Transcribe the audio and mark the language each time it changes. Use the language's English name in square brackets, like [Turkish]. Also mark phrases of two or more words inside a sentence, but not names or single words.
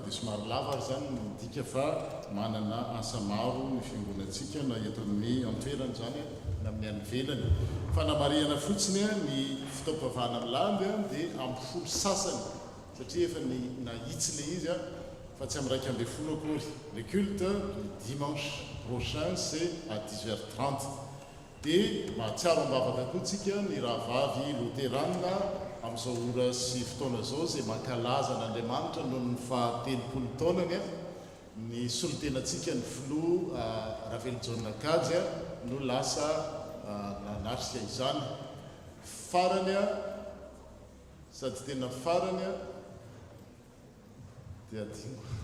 [Malagasy] dia somary lava ary zany midika fa manana asa maro ny fiangonantsika na eto amin'ny antoerany zany na amin'ny any velany. Fanamariana fotsiny ny fitaovam-pavahana milamby dia amin'ny folo sasany satria efa nahitsy le izy fa tsy amin'ny 1:30 akory. [French] Le culte le dimanche prochain c'est à 10h30. [Malagasy] dia mahatsiaro ambavaka koa tsika ny rahavavy loteranina amin'izao ora sy fotoana zao zay mankalaza n'Andriamanitra noho ny faha-telopolo taonany a ny solotenantsika ny filoha Ravelo Kajy no lasa nanarika izany farany a sady tena farany a dia adino